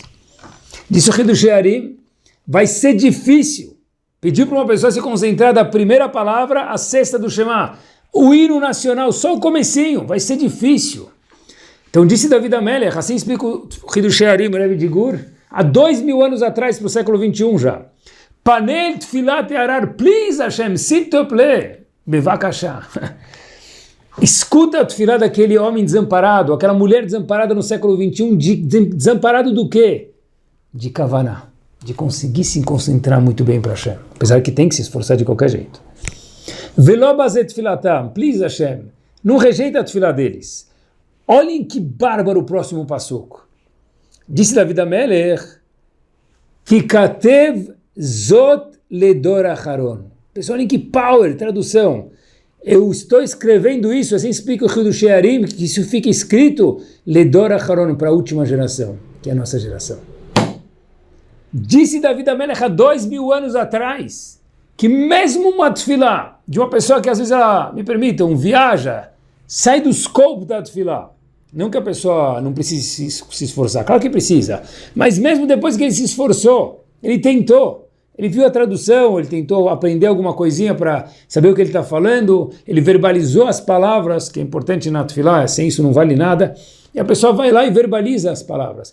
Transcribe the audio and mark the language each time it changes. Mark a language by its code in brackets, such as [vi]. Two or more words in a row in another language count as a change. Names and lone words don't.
[pt] Disse o Hidushei Harim, vai ser difícil pedir para uma pessoa se concentrar da primeira palavra à 6ª do Shema. O hino nacional, só o comecinho, vai ser difícil. Então disse David HaMelech, assim explica o Hidushei Harim, o Rebbe de Gur, há 2000 anos atrás, para o século XXI já. [he] פנה אל תפילת הערער, please Hashem, [fr] s'il te plaît, [he] bevakasha. [pt] Escuta a tefilá daquele homem desamparado, aquela mulher desamparada no século XXI, desamparado do quê? De kavaná, de conseguir se concentrar muito bem para Hashem, apesar que tem que se esforçar de qualquer jeito. [he] ולא בזה את תפילתם, please Hashem, [pt] não rejeita a tefilá deles. Olhem que bárbaro o próximo passuco. Disse David HaMelech, [he] תכתב זאת לדור אחרון. [pt] Pessoal, olhem que power, tradução. Eu estou escrevendo isso, assim explica o Hidushei Harim, que isso fica escrito [he] לדור אחרון, [pt] para a última geração, que é a nossa geração. Disse David HaMelech há 2000 anos atrás, que mesmo uma tefilá, de uma pessoa que às vezes ela, me permitam, viaja, sai do scope da tefilá. Não que a pessoa não precise se esforçar, claro que precisa, mas mesmo depois que ele se esforçou, ele tentou, ele viu a tradução, ele tentou aprender alguma coisinha para saber o que ele está falando, ele verbalizou as palavras, que é importante na tefilá, sem isso não vale nada, e a pessoa vai lá e verbaliza as palavras.